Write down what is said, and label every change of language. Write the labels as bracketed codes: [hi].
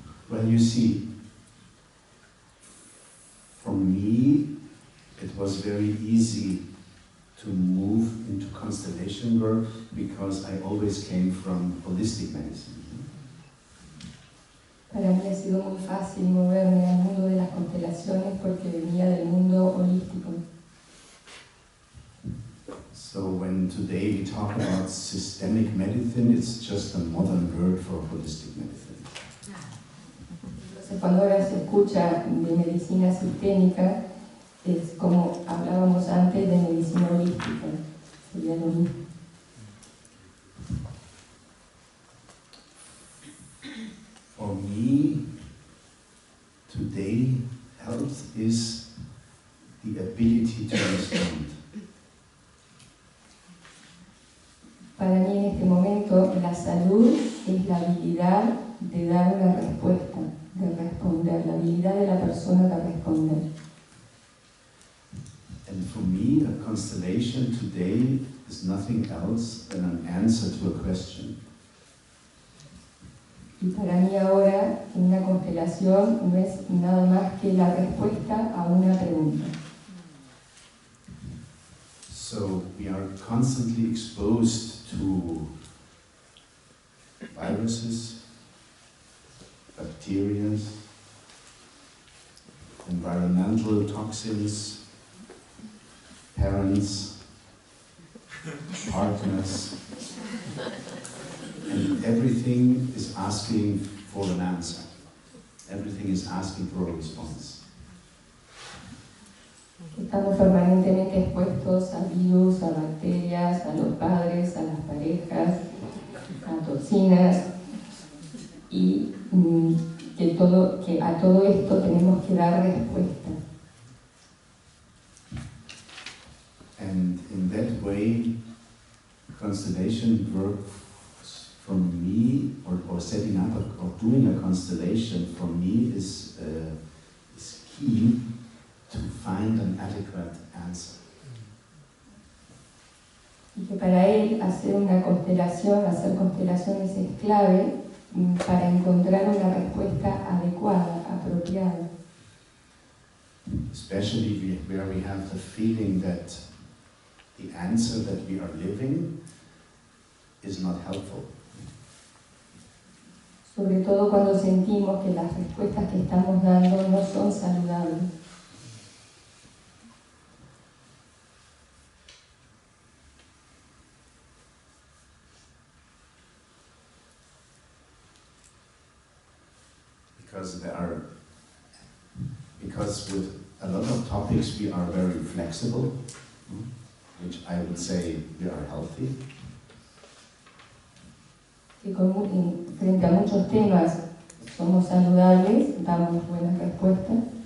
[en] Well, you see, for me, it was very easy to move into constellation work because I always came from holistic medicine. [es] Para mí ha sido muy fácil moverme al mundo de las constelaciones porque venía del mundo holístico. [en] So when today we talk about systemic medicine, it's just a modern word for holistic medicine. [es] Entonces, cuando ahora se escucha de medicina sistémica, es como hablábamos antes de medicina holística, sería lo mismo. [en] For me, today, health is the ability to respond. [es] Para mí en este momento la salud es la habilidad de dar una respuesta, de responder, la habilidad de la persona de responder. [en] And for me, a constellation today is nothing else than an answer to a question. [es] Y para mí ahora una constelación no es nada más que la respuesta a una pregunta. [en] So we are constantly exposed to viruses, bacteria, environmental toxins, parents, partners, and everything is asking for an answer. Everything is asking for a response. [es] Estamos permanentemente expuestos a virus, a bacterias, a los padres, a las parejas, a toxinas, y que a todo esto tenemos que dar respuesta. [en] And in that way, constellation work from me, or setting up or doing a constellation for me is key to find an adequate answer. [es] Y que para él hacer una constelación, hacer constelaciones es clave para encontrar una respuesta adecuada, apropiada. [en] Especially where we have the feeling that the answer that we are living is not helpful. [es] Sobre todo cuando sentimos que las respuestas que estamos dando no son saludables. [en] Because with a lot of topics we are very flexible, which I would say we are healthy. [es] Que frente a muchos temas somos saludables, damos buenas respuestas.